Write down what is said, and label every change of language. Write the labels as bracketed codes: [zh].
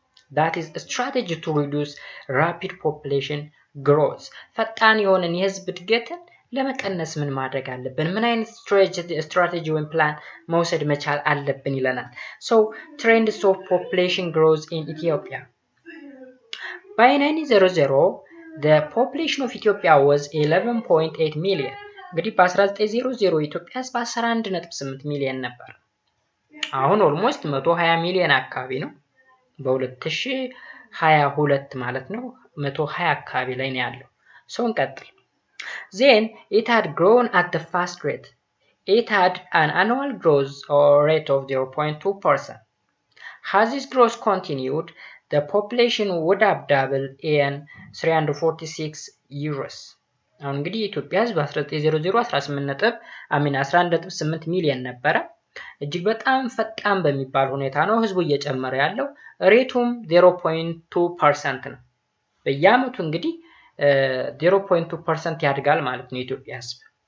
[en] that is a strategy to reduce rapid population growth [am] ፈጣን የሆነን የህዝብ እድገትን ለመቀነስ ምን ማድረግ አለብን? ምን አይነት ስትራቴጂ ወይም ፕላን መውሰድ መቻል አለብን ይለናል። [en] So trends of population growth in Ethiopia. By 1900 the population of Ethiopia was 11.8 million. [am] እንግዲህ በ1900 ኢትዮጵያ ህዝብ 11.8 ሚሊዮን ነበር። አሁን ኦልሞስት 120 ሚሊዮን አካባቢ ነው። በ2022 ማለት ነው 120 አካባቢ ላይ ነው ያለው። So እንቀጥል። [en] Then it had grown at the fast rate. It had an annual growth rate of 0.2%. As this growth continued, the population would have doubled in 346 years. [am] አሁን እንግዲህ ኢትዮጵያ ህዝብ 1900 11.8 ሚሊዮን ነበረ። እጅግ በጣም ፈጣን በሚባል ሁኔታ ነው ህዝቡ እየጨመረ ያለው። ሬቱም 0.2% ነው። በየአመቱ እንግዲህ 0.2% ያድጋል ማለት ነው የኢትዮጵያ ህዝብ።